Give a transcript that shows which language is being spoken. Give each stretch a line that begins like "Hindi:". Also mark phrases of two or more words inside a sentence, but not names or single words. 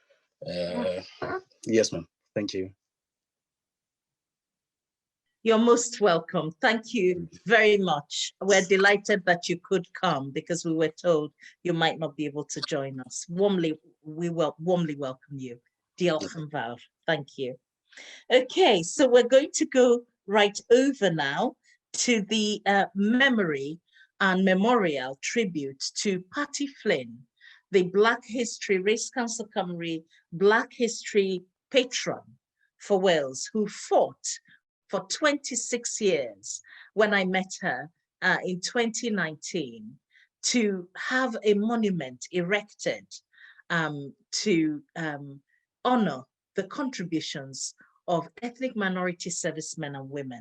English: Yes, ma'am. Thank you. You're most welcome. Thank you very much. We're delighted that you could come because we were told you might not be able to join us. We warmly welcome you.
Welsh: Diolch yn fawr.
English: Thank you. Okay, so we're going to go right over now to the memory and memorial tribute to Patty Flynn, the Black History Race Council Cymru Black History patron for Wales, who fought for 26 years when I met her in 2019 to have a monument erected to honor the contributions of ethnic minority servicemen and women.